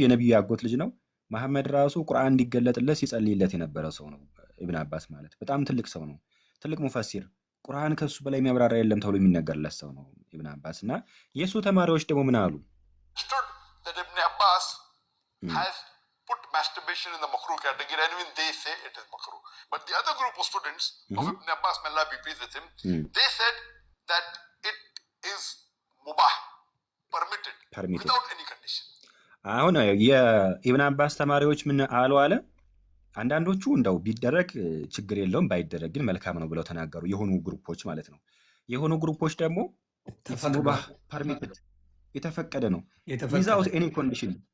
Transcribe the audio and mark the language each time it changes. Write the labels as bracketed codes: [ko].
[am] የነቢዩ ያጎት ልጅ ነው። መሐመድ ራሱ ቁርአን እንዲገለጥለት ሲጸልይለት የነበረ ሰው ነው። ኢብን አባስ ማለት በጣም ትልቅ ሰው ነው፣ ትልቅ ሙፈሲር፣ ቁርአን ከሱ በላይ የሚያብራራ የለም ተብሎ የሚነገርለት ሰው ነው ኢብን አባስ። እና የሱ ተማሪዎች ደግሞ ምን አሉ? [en] That Ibn Abbas has put masturbation in the makruh category, and even they say it is makruh. But the other group of students of Ibn Abbas, may Allah be pleased with him, they said that it is mubah, permitted, without any condition. [am] አሁን የኢብን አባስ ተማሪዎች ምን አሉ አለ? አንዳንዶቹ እንደው ቢደረግ ችግር የለውም ባይደረግ ግን መልካም ነው ብለው ተናገሩ። የሆኑ ግሩፖች ማለት ነው። የሆኑ ግሩፖች ደግሞ ሙባህ ፐርሚትድ የተፈቀደ ነው [en] ዊዛውት ኤኒ ኮንዲሽን፣